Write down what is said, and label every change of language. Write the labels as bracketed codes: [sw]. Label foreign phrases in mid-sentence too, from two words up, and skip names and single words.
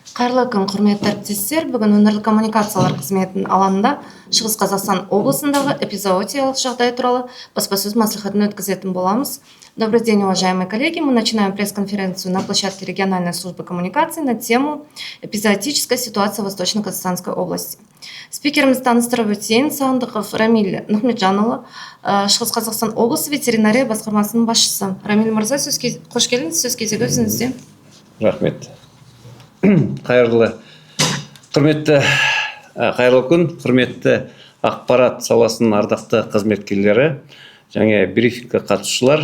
[kk] Қайырлы күн, құрметті әріптестер. Бүгін өңірлік коммуникациялар қызметінің алаңында Шығыс Қазақстан облысындағы эпизоотиялық жағдай туралы баспасөз мәслихатын өткізетін боламыз. [ru] Добрый день, уважаемые коллеги. Мы начинаем пресс-конференцию на площадке региональной службы коммуникации на тему «Эпизоотическая ситуация в Восточно-Казахстанской области». [kk] Спикеріміз таныстырып өтейін. Сағындықов Рамиль Нухмеджанұлы, Шығыс Қазақстан облысы ветеринария басқармасының басшысы. Рамиль мырза, қош келдіңіз, сөз кезегі өзіңізде. Рахмет. Қайырлы күн, құрметті ақпарат саласының ардақты қызметкерлері және брифингке қатысушылар.